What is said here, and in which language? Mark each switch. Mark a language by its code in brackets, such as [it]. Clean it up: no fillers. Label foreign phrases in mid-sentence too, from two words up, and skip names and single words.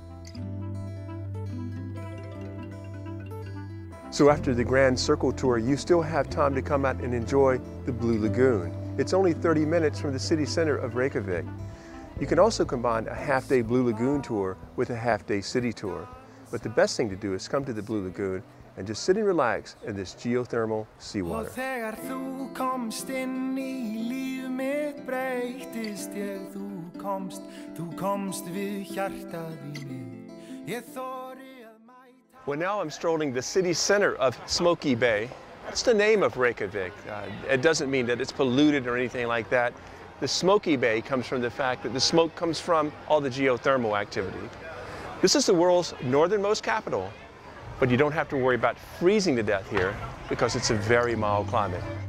[en] So after the Grand Circle Tour, you still have time to come out and enjoy the Blue Lagoon. It's only 30 minutes from the city center of Reykjavik. You can also combine a half-day Blue Lagoon tour with a half-day city tour. But the best thing to do is come to the Blue Lagoon and just sit and relax in this geothermal seawater. [is] Og þegar þú komst inn í líf mitt breytist ég, þú komst við hjartað í mig. Ég þori. [en] Well, now I'm strolling the city center of Smoky Bay. That's the name of Reykjavik. It doesn't mean that it's polluted or anything like that. The Smoky Bay comes from the fact that the smoke comes from all the geothermal activity. This is the world's northernmost capital, but you don't have to worry about freezing to death here because it's a very mild climate.